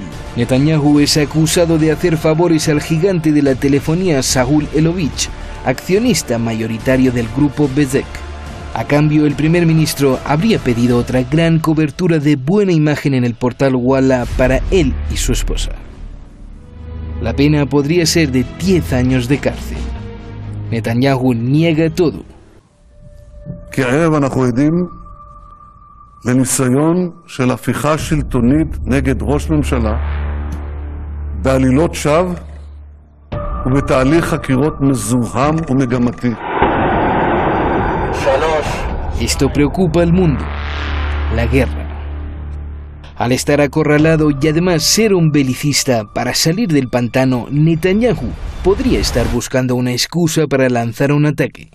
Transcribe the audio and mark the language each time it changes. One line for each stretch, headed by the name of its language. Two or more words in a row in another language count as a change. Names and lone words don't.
Spanish: Netanyahu es acusado de hacer favores al gigante de la telefonía Saúl Elovich, accionista mayoritario del grupo Bezek. A cambio, el primer ministro habría pedido otra gran cobertura de buena imagen en el portal Walla para él y su esposa. La pena podría ser de 10 años de cárcel. Netanyahu niega todo.
Hebrew: כי הערב אנחנו עדים לניסיון של הפיכה שלטונית נגד ראש ממשלה בעלילות שווא ובתהליך חקירות מזוהם ומגמתי.
Spanish: Esto preocupa al mundo, la guerra. Al estar acorralado y además ser un belicista para salir del pantano, Netanyahu podría estar buscando una excusa para lanzar un ataque.